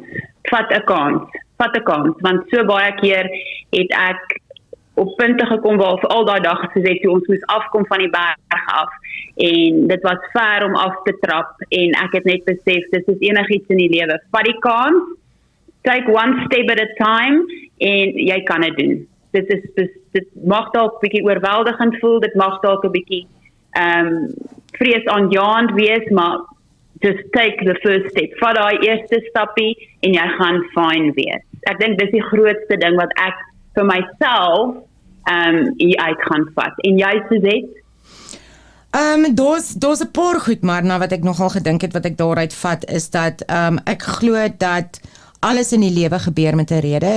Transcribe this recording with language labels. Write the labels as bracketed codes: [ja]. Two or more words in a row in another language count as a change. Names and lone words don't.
[af] Vat 'n kans, want so baie keer het ek op punte gekom waar vir al daai dag gesê toe ons moes afkom van die berg af en dit was ver om af te trap en ek het net besef dis is enigiets in die lewe. Vat die kans, [en] take one step at a time [af] en jy kan dit doen. Dit mag dalk 'n bietjie oorweldigend voel, dit mag dalk 'n bietjie vreesaanjaend wees, maar [en] just take the first step. [af] Vat daai eerste stappie en jy gaan fine wees. Ek dink dis die grootste ding wat ek vir myself hier uit gaan vat. En jy Suzette? Daar's 'n paar goed maar na wat ek nogal gedink het wat ek daaruit vat is dat ek glo dat alles in die lewe gebeur met 'n rede.